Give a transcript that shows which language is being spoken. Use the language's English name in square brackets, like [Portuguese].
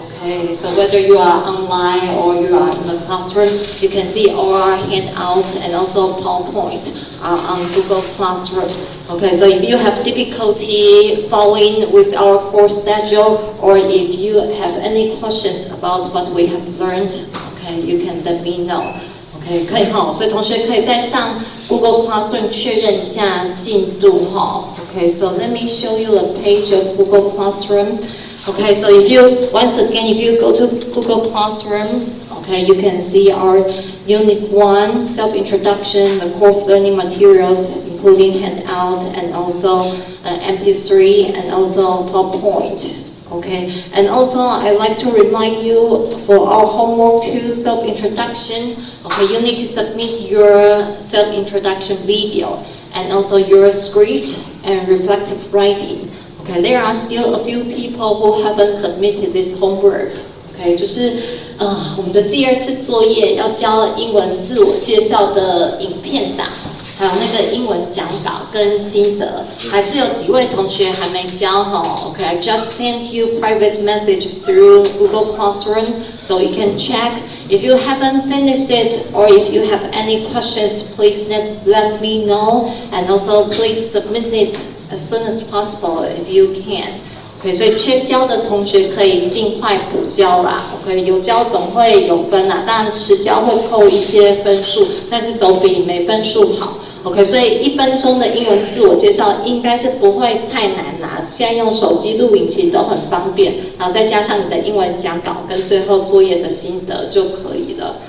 [English] Okay, so whether you are online or you are in the classroom, you can see all our handouts and also PowerPoint are on Google Classroom. Okay, so if you have difficulty following with our course schedule, or if you have any questions about what we have learned, okay, you can let me know. [Chinese] OK， 可以哈，所以同学可以再上 Google Classroom 确认一下进度哈。 [English] OK, so let me show you a page of Google Classroom. OK, so if you go to Google Classroom, OK, you can see our Unit 1 self-introduction, the course learning materials, including handout and also MP3 and also PowerPoint. Okay, and also I'd like to remind you for our homework 2 self-introduction, okay, you need to submit your self-introduction video and also your script and reflective writing. Okay, there are still a few people who haven't submitted this homework. [Chinese] Okay, 就是我们的第2次作业要交英文自我介绍的影片档。还有那个英文讲稿跟心得，还是有几位同学还没交哈。 [English] Okay, I just sent you private message through Google Classroom, so you can check. If you haven't finished it, or if you have any questions, please let me know, and also please submit it as soon as possible if you can. [Chinese] OK, 所以缺交的同学可以尽快补交啦。 OK, 有交总会有分啦，当然迟交会扣一些分数，但是总比没分数好。 OK, 所以1分钟的英文自我介绍应该是不会太难啦。现在用手机录影其实都很方便，然后再加上你的英文讲稿跟最后作业的心得就可以了。